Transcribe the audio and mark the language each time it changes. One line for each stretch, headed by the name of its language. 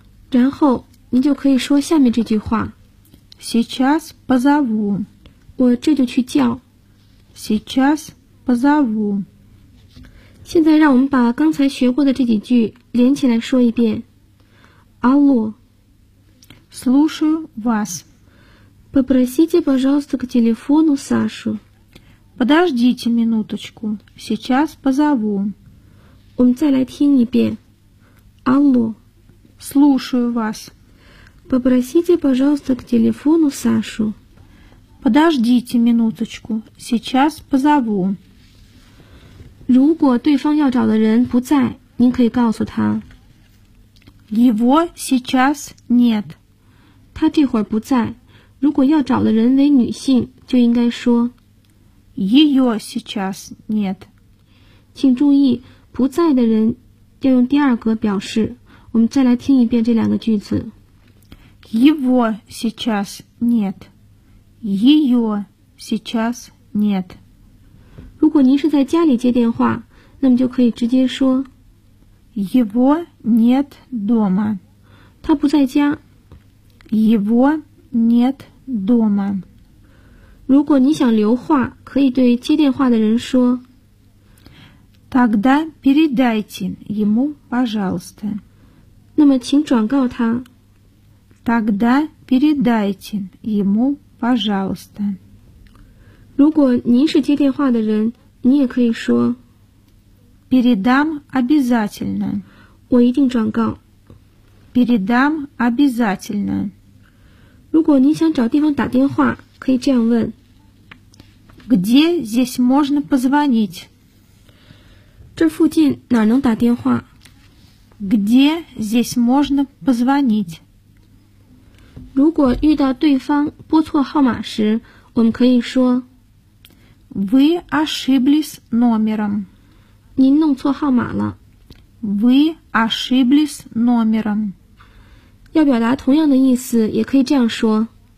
Chinese: 然后你就可以说下面这句话
Russian: Сейчас позову.
Chinese: 我这就去叫
Russian: Сейчас позову.
Chinese: 现在让我们把刚才学过的这几句连起来说一遍
Russian: Алло. Слушаю вас. Попросите, пожалуйста, к телефону Сашу. Подождите минуточку. Сейчас позову.
Chinese: 我们再来听一遍。
Russian: Алло. Слушаю вас. Попросите, пожалуйста, к телефону Сашу. Подождите минуточку. Сейчас позову.
Chinese: 如果对方要找的人不在，您可以告诉他。
Russian: Его сейчас нет.
Chinese: 他这会儿不在。如果要找的人为女性，就应该说。
Russian: Ее сейчас нет.
Chinese: 请注意不在的人要用第二格表示。我们再来听一遍这两个句子。
Russian: Его сейчас нет. Ее сейчас нет.
Chinese: 如果您是在家里接电话，那么就可以直接说
Russian: Его нет дома.
Chinese: 他不在家。
Russian: Его нет дома.
Chinese: 如果你想留话，可以对接电话的人说
Russian: Тогда передайте ему, пожалуйста.
Chinese: 那么请转告他。
Russian: Тогда передайте ему, пожалуйста.
Chinese: 如果您是接电话的人，你也可以说
Russian: Передам обязательно.
Chinese: 我一定转告。
Russian: Передам обязательно.
Chinese: 如果您想找地方打电话，可以这样问
Russian: Где здесь можно позвонить?
Chinese: 这附近哪能打电话？
Russian: Где здесь можно позвонить?
Chinese: 如果遇到对方拨错号码时，我们可以说
Russian: Вы ошиблись номером.
Chinese: 您弄错号码了。
Russian: Вы ошиблись номером.
Chinese: 要表达同样的意思，也可以这样说